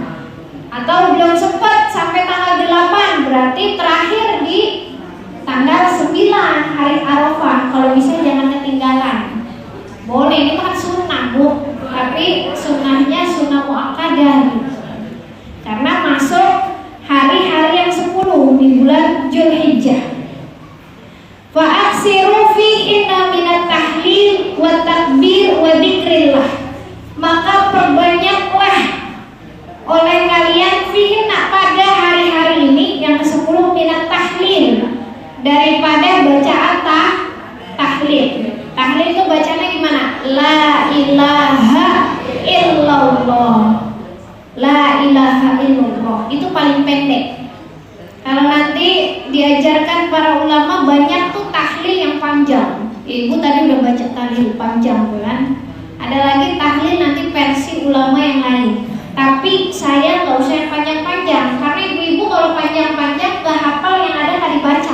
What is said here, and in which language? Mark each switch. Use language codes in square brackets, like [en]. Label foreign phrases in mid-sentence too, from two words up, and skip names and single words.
[id] Atau belum sempat sampai tanggal 8, berarti terakhir di tanggal 9 hari Arafah. Kalau bisa jangan ketinggalan. Boleh, ini kan sunnah Bu, tapi sunnahnya sunnah muakkadah. Karena masuk hari-hari yang 10 di bulan Dzulhijjah. [ar] فأكثروا فيهن من التهليل و التكبير و ذكر الله, [id] maka perbanyaklah oleh kalian fihinna, pada hari-hari ini yang ke-10 [ar] من التهليل, [id] daripada bacaan tahlil. Tahlil itu bacanya gimana? [ar] لا إله إلا الله. لا إله إلا الله. [id] Itu paling pendek. Kalau nanti diajarkan para ulama banyak tuh tahlil yang panjang. Ibu tadi udah baca tahlil panjang kan? Ada lagi tahlil nanti versi ulama yang lain. Tapi saya nggak usah yang panjang-panjang, karena ibu-ibu kalau panjang-panjang gak hafal, yang ada nggak dibaca.